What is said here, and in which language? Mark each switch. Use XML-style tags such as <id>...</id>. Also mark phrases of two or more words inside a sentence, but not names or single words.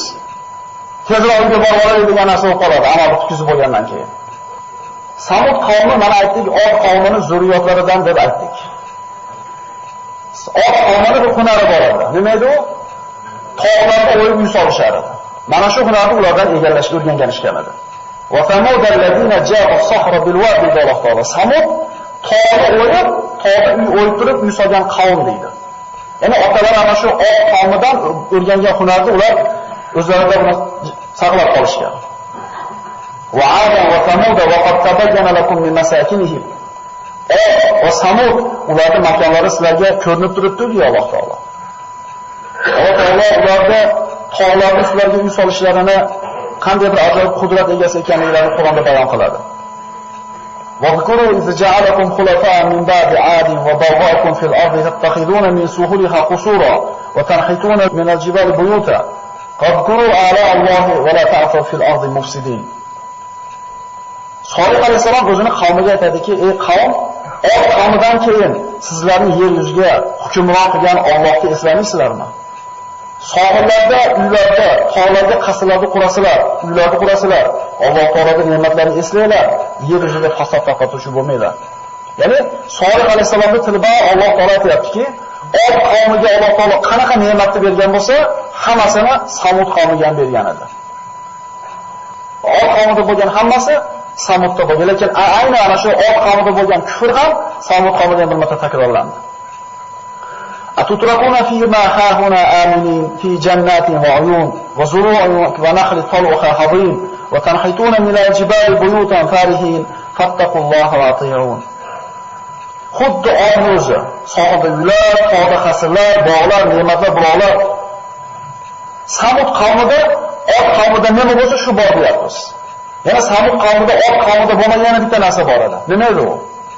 <uz>Tezroq uyga borib olaylik degan narsa bo'lib qoladi, amal tutkizib bo'lgandan keyin. Samud qavmi mana aytdik, Od qavmining zurriyotlaridan deb aytdik. Od qavmining bir hunari bor edi. Nima edi u? Tog'larda o'yib uy solishar edi. Mana shu hunarni ulardan egallashga o'rganganishgan edi.</uz> <ar>وثمود الذين جاءوا الصخر بالوادي دلقتلا.</ar> <uz>Samud tog'da uy o'yib turib uy solgan qavm deydi. Ya'ni otalar ana shu Od qavmidan o'rgangan hunarni ular o'zlarida buni saqlab qolishgan.</uz> <ar>وعادا وثمود وقد تبين لكم من مساكنهم.</ar> <uz>Va samud ularning makonlari sizlarga ko'rinib turibdi deydi Alloh taolo. Alloh taolo ularga tog'larni sizlarga uy solishlarini qanday bir ajoyib qudrat egasi ekanliklarini Qur'onda bayon qiladi.</uz> <ar>وَاذْكُرُوا إِذْ جَعَلَكُمْ خُلَفَاءَ مِنْ بَعْدِ عَادٍ وَبَوَّأَكُمْ فِي الْأَرْضِ تَتَّخِذُونَ مِنْ سُهُولِهَا قُصُورًا وَتَنْحِتُونَ مِنَ الْجِبَالِ بُيُوتًا فَاذْكُرُوا آلَاءَ اللَّهِ وَلَا تَعْثَوْا فِي الْأَرْضِ مُفْسِدِينَ.</ar> <uz>Solih alayhisalom o'zining qavmiga aytadiki, ey qavm, Od qavmidan keyin sizlarni yer yuziga hukmron qilgan Allohni eslaysizlarmi? Sohillarda, uylarda, tog'larda qasrlarni qurasizlar, uylarni qurasizlar. Alloh taoloning ne'matlarini eslanglar, yer yuzida fasod tarqatuvchi bo'lmanglar. Ya'ni Solih alayhisalomning tilida Alloh taolo aytayaptiki, Od qavmiga Alloh taolo qanaqa ne'matni bergan bo'lsa, hammasini Samud qavmiga ham bergan edi. Od qavmida bo'lgan hammasi Samudda bo'lgan, lekin aynan ana shu Od qavmida bo'lgan kufr ham Samud qavmida bir marta takrorlandi.</uz> <ar>أتتركون فيما هاهنا آمنين في جنات وعيون وزروع ونخل طلعها هضيم وتنحتون من الجبال بيوتا فارهين فاتقوا الله وأطيعون.</ar> <uz>Xuddi Odning o'zi, sohilda uylar, tog'da qasrlar, bog'lar, ne'matlar, buloqlar. Samud qavmida, Od qavmida nima bo'lsa shu bor deyapmiz. Yana Samud qavmida, Od qavmida bo'lmagan bitta narsa bor edi. Nima edi u?</uz>